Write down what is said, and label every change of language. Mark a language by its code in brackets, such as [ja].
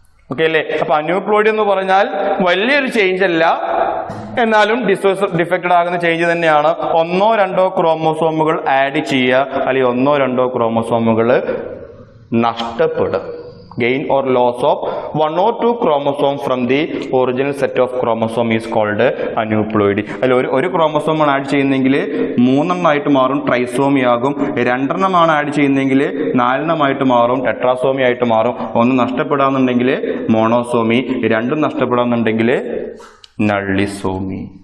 [ml] Okay അല്ലേ? അപ്പൊ അന്യൂപ്ലോയിഡ് എന്ന് പറഞ്ഞാൽ വലിയൊരു ചേഞ്ച് അല്ല, എന്നാലും ഡിഫക്റ്റഡ് ആകുന്ന ചേഞ്ച് തന്നെയാണ്. ഒന്നോ രണ്ടോ ക്രോമസോമുകൾ ആഡ് ചെയ്യുക, അല്ലെങ്കിൽ ഒന്നോ രണ്ടോ ക്രോമസോമുകൾ നഷ്ടപ്പെടുക. [en] Gain or loss of 1 or 2 chromosome from the original set of chromosome is called aneuploidy. [ml] അതിൽ ഒരു ക്രോമസോമാണ് ആഡ് ചെയ്യുന്നെങ്കിൽ 3 ആയിട്ട് മാറും, ട്രൈസോമി ആകും. 2 ആഡ് ചെയ്യുന്നെങ്കിൽ 4 ആയിട്ട് മാറും, ടെട്രാസോമി ആയിട്ട് മാറും. ഒന്ന് നഷ്ടപ്പെടാന്നുണ്ടെങ്കിൽ മോണോസോമി, 2 നഷ്ടപ്പെടാന്നുണ്ടെങ്കിൽ നള്ളിസോമി.